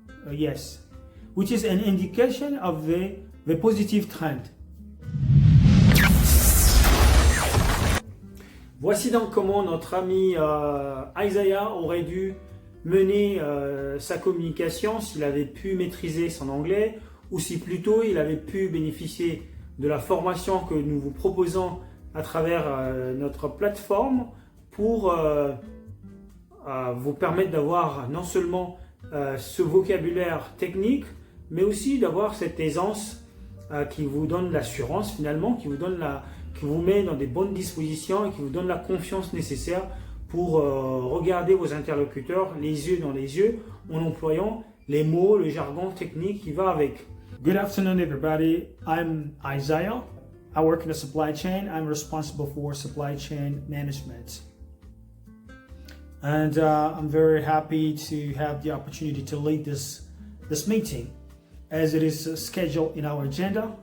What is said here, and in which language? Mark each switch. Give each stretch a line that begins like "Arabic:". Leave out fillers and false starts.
English: Yes, which is an indication of the positive trend.
French: Voici donc comment notre ami Isaiah aurait dû mener sa communication s'il avait pu maîtriser son anglais, ou si plutôt il avait pu bénéficier de la formation que nous vous proposons à travers notre plateforme pour vous permettre d'avoir non seulement ce vocabulaire technique, mais aussi d'avoir cette aisance qui vous donne l'assurance finalement, qui vous met dans des bonnes dispositions et qui vous donne la confiance nécessaire pour regarder vos interlocuteurs les yeux dans les yeux en employant les mots, le jargon technique qui va avec.
English: Good afternoon everybody, I'm Isaiah. I work in the supply chain. I'm responsible for supply chain management. And I'm very happy to have the opportunity to lead this meeting as it is scheduled in our agenda.